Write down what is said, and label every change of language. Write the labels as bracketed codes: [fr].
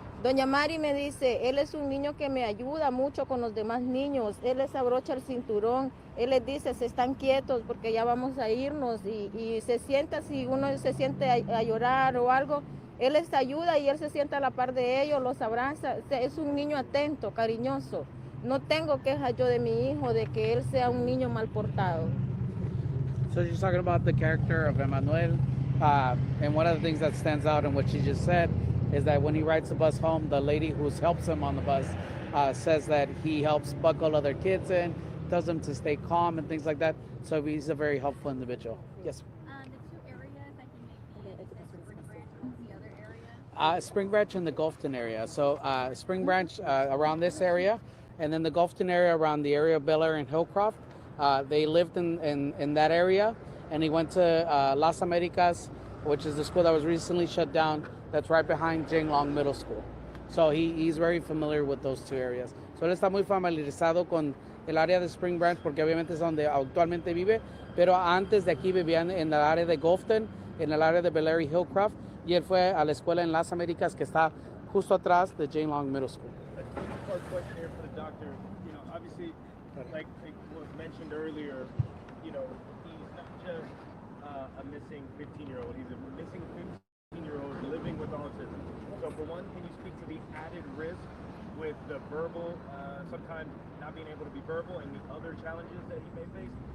[es] Doña Mari me dice, él es un niño que me ayuda mucho con los demás niños, él les abrocha el cinturón, él les dice, se están quietos porque ya vamos a irnos y se sienta, si uno se siente a llorar o algo, él les ayuda y él se sienta a la par de ellos, los abraza, es un niño atento, cariñoso. No tengo quejas yo de mi hijo de que él sea un niño mal portado. [en] So she's talking about the character of Emmanuel, and one of the things that stands out in what she just said is that when he rides the bus home, the lady who helps him on the bus says that he helps buckle other kids in, tells them to stay calm and things like that. So he's a very helpful individual. Yes. The two areas, I think maybe Spring Branch and the other area. Spring Branch and the Gulfton area. So Spring Branch around this area, and then the Gulfton area around the area of Bel Air and Hillcroft. They lived in that area, and he went to Las Americas, which is the school that was recently shut down. That's right behind Jane Long Middle School. So he's very familiar with those two areas. [es] So él está muy familiarizado con el área de Spring Branch porque obviamente es donde actualmente vive, pero antes de aquí vivían en el área de Gulfton, en el área de Bel Air y Hillcroft, y él fue a la escuela en Las Americas que está justo atrás de Jane Long Middle School. [en] A two-part question here for the doctor. You know, obviously, like was mentioned earlier, you know, he's not just a missing 15-year-old. He's a missing 15-year-old living with autism. So for one, can you speak to the added risk with the verbal, sometimes not being able to be verbal and the other challenges that he may face?